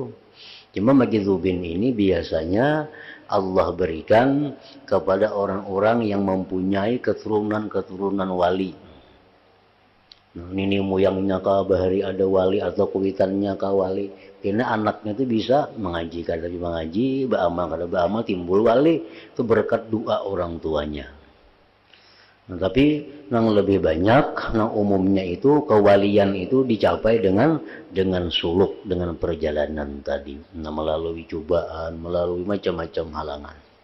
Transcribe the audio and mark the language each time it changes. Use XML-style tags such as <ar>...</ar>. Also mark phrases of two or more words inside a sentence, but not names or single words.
<id>Cuma majzubin ini biasanya Allah berikan kepada orang-orang yang mempunyai keturunan-keturunan wali.</id> <bjn>Nah, nini moyangnya kah bahari ada wali atau kuitannya kah wali.</bjn> <id>Karena anaknya itu bisa mengaji, kada mengaji, beramal kada beramal, timbul wali. Itu berkat doa orang tuanya. Nah, tapi yang lebih banyak, yang umumnya itu kewalian itu dicapai dengan suluk, dengan perjalanan tadi. Nah, melalui cobaan, melalui macam-macam halangan.</id>